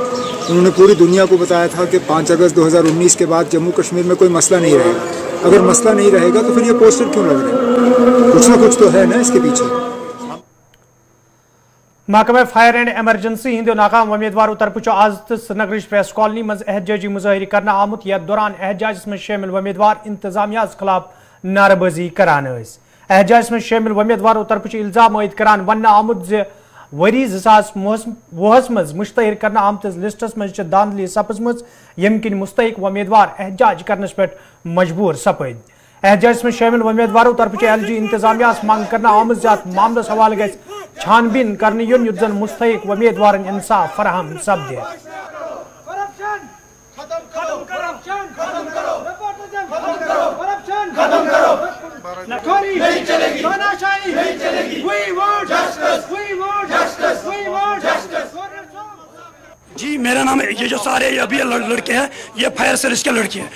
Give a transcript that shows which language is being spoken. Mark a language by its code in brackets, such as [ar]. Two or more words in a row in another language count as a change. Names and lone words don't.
[hi] उन्होंने पूरी दुनिया को बताया था कि 5 अगस्त 2019 के बाद जम्मू कश्मीर में कोई मसला नहीं रहेगा। अगर मसला नहीं रहेगा तो फिर ये पोस्टर क्यों लग रहे हैं? कुछ ना कुछ तो है ना इसके पीछे। [ks] महकमा [en] fire and emergency [ks] हिंदो नाकाम उम्मीदवारों तरफ आज श्रीनगर प्रेस कॉलोनी मज एहतजाजी मुजाहरी करना आमुत। यथ दौरान [hi] एहतजाज में शामिल [ks] उम्मीदवार इंतजामिया खिलाफ नारेबाजी करान। [hi] एहतजाज में शामिल [ks] उम्मीदवारों तरफ इल्जाम आयद करान वन आमुत जे वरी 2020 मज मुश्तहर करना आमतिस लिस्टस मज धांधली सपजम, यम किन मुस्तहिक उम्मीदवार एहतजाज करनस पे मजबूर सपद। [hi] एहतजाज में शामिल [ks] उम्मीदवारों तरफ LG इंतजामिया मांग करना आमत जात मामलस हवाले गज छानबीन करने युन युत जन मुस्तहिक उम्मीदवार इंसाफ फराहम सपदे। [hi] जी मेरा नाम है, ये जो सारे अभी लड़के हैं ये फायर सर्विस के लड़के हैं।